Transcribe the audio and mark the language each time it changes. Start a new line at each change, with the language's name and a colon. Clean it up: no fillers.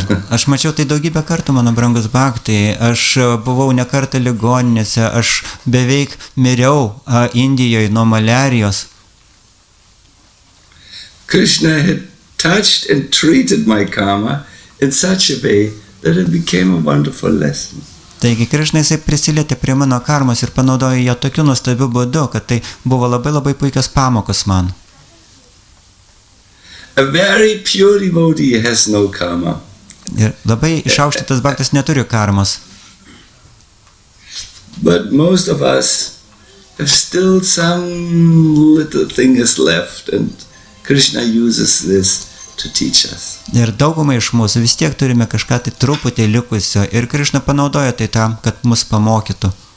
Lithuanian: Aš mačiau tai daugybę kartų, mano brangus bhaktai. Aš buvau ne kartą ligoninėse, aš beveik miriau Indijoje nuo maliarijos.
English: Krishna had touched and treated my karma in such a way that it became a wonderful lesson.
Lithuanian: Taigi Krišna jisai prisilietė prie mano karmos ir panaudojo ją tokiu nuostabiu būdu, kad tai buvo labai labai puikios pamokos man.
English: A very pure devotee has no karma.
Lithuanian: Ir labai išaukštytas bhaktas neturi karmos.
English: But most of us have still some little thing is left, and Krishna uses this to teach us.
Lithuanian: Ir daugumai iš mūsų vis tiek turime kažką tai truputį likusio, ir Krišna panaudoja tai tam, kad mus pamokytų.